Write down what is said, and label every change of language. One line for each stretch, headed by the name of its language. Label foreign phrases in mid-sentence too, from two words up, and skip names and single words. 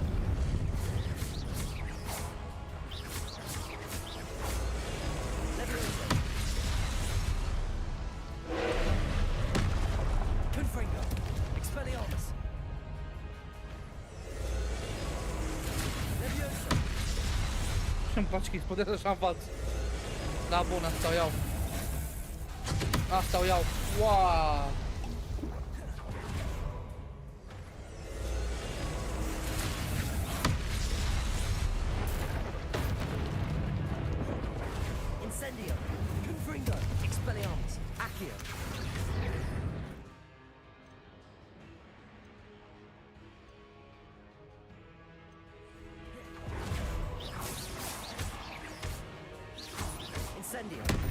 Romanian: Leviosa. Confringo. Expelliarmus. Leviosa. Ce-mi place că explodează așa în față. Da, bun, asta o iau. Asta o iau. Wow! Incendio. Confringo. Expelliarmus. Accio. Incendio.